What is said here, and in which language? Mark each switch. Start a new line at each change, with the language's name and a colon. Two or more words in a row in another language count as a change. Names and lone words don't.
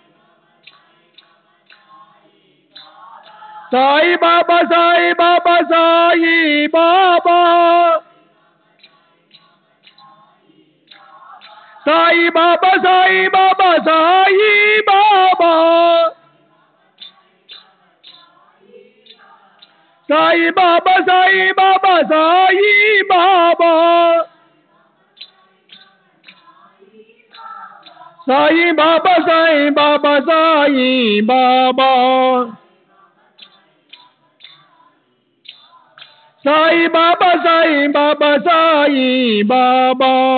Hindi: Sai Baba, Sai Baba, Sai Baba. Sai Baba, Sai Baba, Sai Baba. साई बाबा साई बाबा साई बाबा साई बाबा साई बाबा साई बाबा साई बाबा साई बाबा साई बाबा